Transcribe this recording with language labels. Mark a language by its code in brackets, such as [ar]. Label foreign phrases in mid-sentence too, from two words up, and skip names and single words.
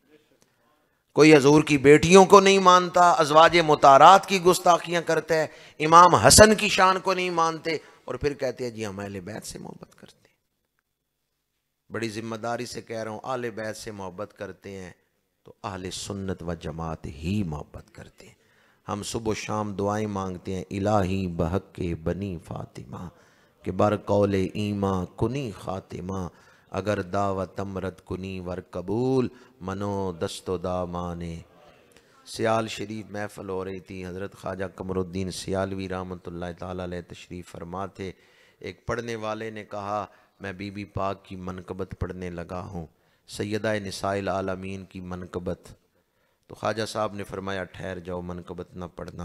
[ur] کوئی حضور کی بیٹیوں کو نہیں مانتا، ازواج مطہرات کی گستاخیاں کرتا ہے، امام حسن کی شان کو نہیں مانتے، اور پھر کہتے ہیں جی ہم اہل بیت سے محبت کرتے ہیں۔ بڑی ذمہ داری سے کہہ رہا ہوں، اہل بیت سے محبت کرتے ہیں تو اہل سنت و جماعت ہی محبت کرتے ہیں۔ ہم صبح و شام دعائیں مانگتے ہیں، [fa] الہی بحق بنی فاطمہ کہ بر قول ایمان کنی خاتمہ، اگر دعوت امرت کنی ور قبول منو دست و دامانے۔ [ur] سیال شریف محفل ہو رہی تھی، حضرت خواجہ قمر الدین سیالوی [ar] رحمۃ اللہ تعالیٰ علیہ [ur] تشریف فرما تھے۔ ایک پڑھنے والے نے کہا میں بی بی پاک کی منقبت پڑھنے لگا ہوں، [ar] سیدہ نساء العالمین [ur] کی منقبت، تو خواجہ صاحب نے فرمایا ٹھہر جاؤ، منقبت نہ پڑھنا۔